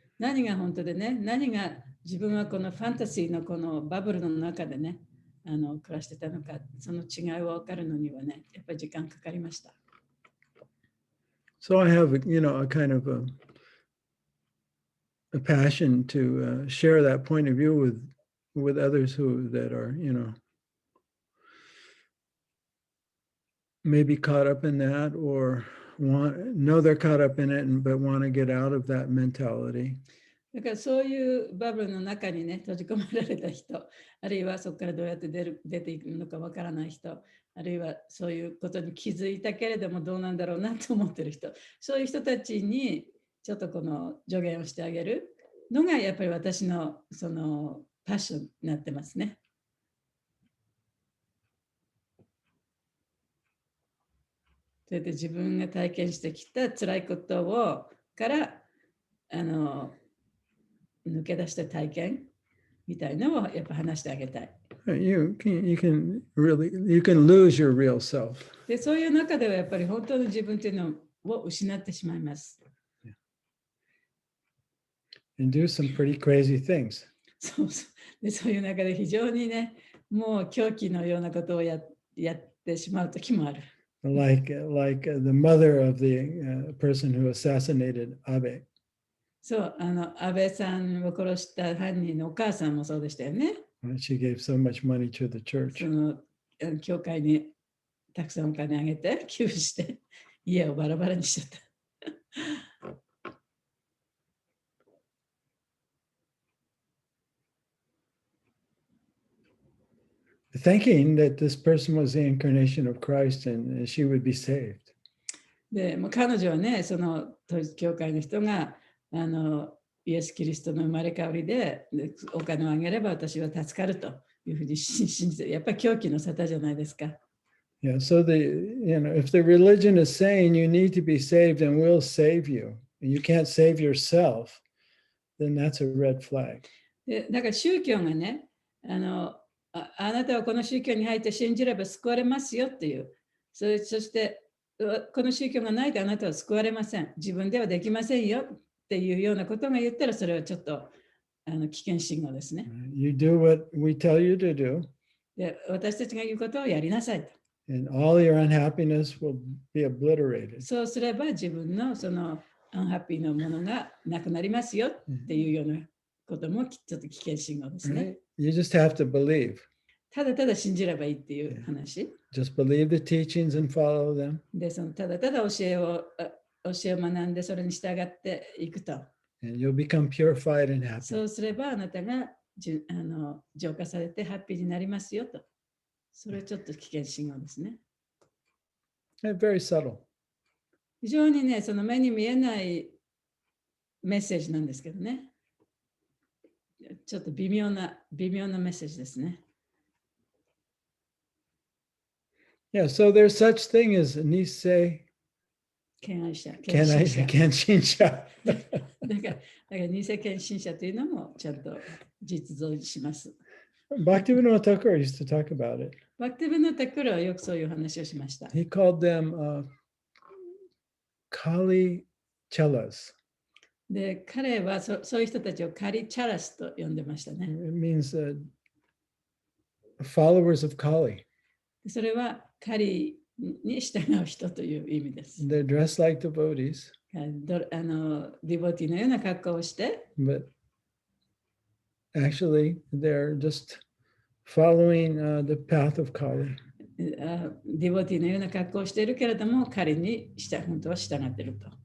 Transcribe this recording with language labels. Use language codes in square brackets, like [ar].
[ja] 何が本当でね、何が自分はこのファンタジーのこのバブルの中でね、暮らしてたのか、その違いを分かるのにはね、やっぱり時間かかりました。 [en] So I have, a kind of a passion to share that point of view with others that are, maybe caught up in that or know they're caught up in it, but want to get out of that mentality. [ja] だからそういうバブルの中にね、閉じ込められた人、あるいはそこからどうやって出ていくのかわからない人、あるいはそういうことに気づいたけれどもどうなんだろうなと思ってる人、そういう人たちにちょっとこの助言をしてあげるのがやっぱり私のそのパッションになってますね。それで自分が体験してきた辛いことから抜け出した体験みたいなのをやっぱ話してあげたい。 [en] You can lose your real self. [ja] で、そういう中ではやっぱり本当の自分というのを失ってしまいます。 [en] And do some pretty crazy things. [ja] そういう中で非常にね、もう狂気のようなことをやってしまう時もある。 [en] Like the mother of the person who assassinated Abe. [ja] そう、安倍さんを殺した犯人のお母さんもそうでしたよね。 [en] She gave so much money to the [ja] そ [en] church. [ja] の教会にたくさんお金あげて、寄付して、家をバラバラにしちゃった。 [en] Thinking that this person was the incarnation of Christ and she would be saved. [ja] で、もう彼女はね、その統一教会の人がイエス・キリストの生まれ変わりでお金をあげれば私は助かるというふうに信じて、やっぱり狂気の沙汰じゃないですか。 [en] Yeah, so if the religion is saying you need to be saved and we'll save you, and you can't save yourself, then that's a red flag. [ja] でだから宗教がね、あなたはこの宗教に入って信じれば救われますよっていう、そしてこの宗教がないとあなたは救われません。自分ではできませんよっていうようなことが言ったら、それはちょっと危険信号ですね。 [en] You do what we tell you to do. [ja] で、私たちが言うことをやりなさいと。 [en] And all your unhappiness will be obliterated. [ja] そうすれば自分のそのアンハッピーなものがなくなりますよっていうようなこともちょっと危険信号ですね。 [en] You just have to believe. [ja] ただただ信じればいいっていう話。 [en] Just believe the teachings and follow them. [ja] で、そのただただ教えを学んでそれに従っていくと。 [en] And you'll become purified and happy. [ja] そうすればあなたが浄化されてハッピーになりますよと。それはちょっと危険信号ですね。 [en] Very subtle. [ja] 非常にね、その目に見えないメッセージなんですけどね。ちょっと微妙なメッセージですね。 [en] Yeah, so there's such thing as Nisei [ja] 献愛者。献身者。だから偽献身者というのもちゃんと実像します。 [en] Bhaktivinoda Thakur used to talk about it. [ja] バクティブのタクルはよくそういう話をしました。 [en] He called them Kali Chelas. [ja] で、彼はそういう人たちをカリチャラスと呼んでましたね。 [en] It means followers of Kali. [ja] それは狩りに従う人という意味です。 [en] They're dressed like devotees, [ja] ディボティのような格好をして、 [en] but actually they're just following the path of Kali. [ja] ディボティのような格好をしているけれども、狩りに本当は従っていると。